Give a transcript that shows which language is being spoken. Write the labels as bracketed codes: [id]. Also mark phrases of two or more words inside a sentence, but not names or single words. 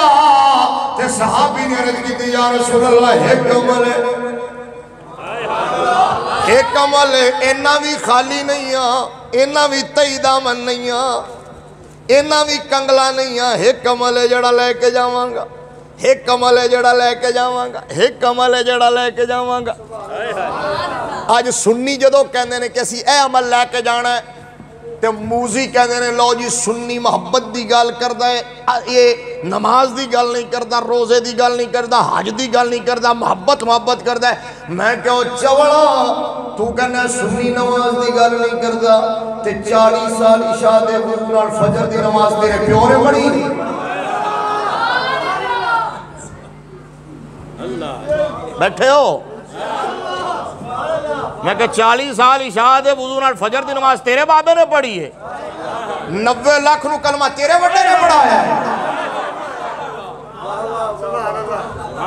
[pa] تے صحابی نے عرض کی تھی [ar] یا رسول اللہ [pa] ایک عمل ہے، ایک عمل ہے، اینا بھی خالی نہیں ہے، اینا بھی تئی دامن نہیں ہے، اینا بھی کنگلا نہیں ہے. ایک عمل ہے جڑا لے کے جاواں گا، ایک عمل ہے جڑا لے کے جاواں گا، ایک عمل ہے جڑا لے کے جاواں گا. آج سنی جدو کہندے نے کہ اسی اے عمل لے کے جانا ہے، تے موزی کہندے نے لو جی سنی محبت دی گل کردا ہے، یہ نماز دی گل نہیں کردا، روزے دی گل نہیں کردا، حج دی گل نہیں کردا، محبت کردا ہے. میں کہو چوڑا تو کہنا سنی نماز دی گل نہیں کردا، تے 40 سال عشاء دے وضو نال فجر دی نماز تیرے پیو نے پڑھی. بیٹھے ہو میں کہ 40 سال عشاء دے وضو نال فجر دی نماز تیرے بابے نے پڑھی ہے، 90 لاکھ نو کلمہ تیرے وڈے نے پڑھایا ہے.